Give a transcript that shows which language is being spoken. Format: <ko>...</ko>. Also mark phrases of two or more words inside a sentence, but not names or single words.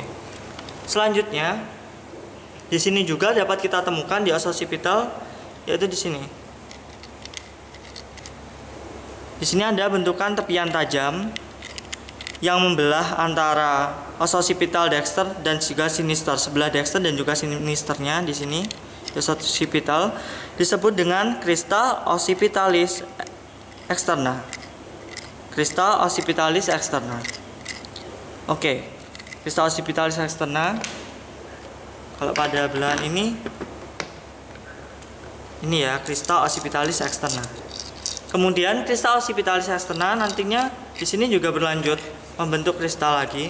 <id>Selanjutnya, di sini juga dapat kita temukan di</id> <la>os occipital,</la> <id>yaitu di sini. Di sini ada bentukan tepian tajam yang membelah antara</id> <la>os occipital dexter</la> <id>dan juga sinister. Sebelah dexter dan juga sinisternya di sini, di</id> <la>os occipital</la> <id>disebut dengan</id> <la>crista occipitalis externa. Crista occipitalis externa.</la> <id>Oke,</id> <la>crista occipitalis externa.</la> <id>Kalau pada belahan ini ya,</id> <la>crista occipitalis externa.</la> <id>Kemudian</id> <la>crista occipitalis externa</la> <id>nantinya di sini juga berlanjut membentuk crista lagi.</id>